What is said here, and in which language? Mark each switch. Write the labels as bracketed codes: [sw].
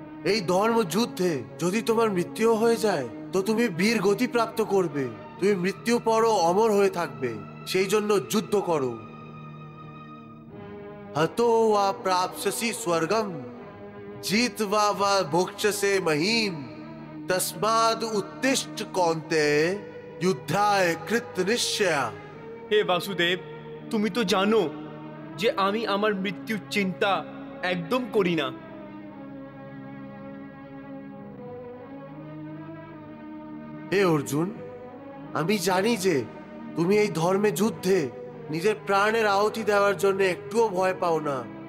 [bn] এই ধর্ম যুদ্ধে যদি তোমার মৃত্যু হয়ে যায় তো তুমি বীর গতি প্রাপ্ত করবে, তুমি মৃত্যু পরও অমর হয়ে থাকবে। সেই জন্য যুদ্ধ করো। [sa] হতো ওয়া প্রাপ্স্যসি স্বর্গম জিতবা বা ভোক্ষ্যসে মহিম तस्माद उत्तिष्ठ कौन्तेय युद्धाय कृत निश्चया। [bn] হে বাসুদেব, তুমি তো জানো যে আমি আমার মৃত্যুর চিন্তা একদম করি না। হে অর্জুন, আমি জানি যে তুমি এই ধর্মে যুদ্ধে নিজের প্রাণের আহুতি দেওয়ার জন্য একটুও ভয় পাও না।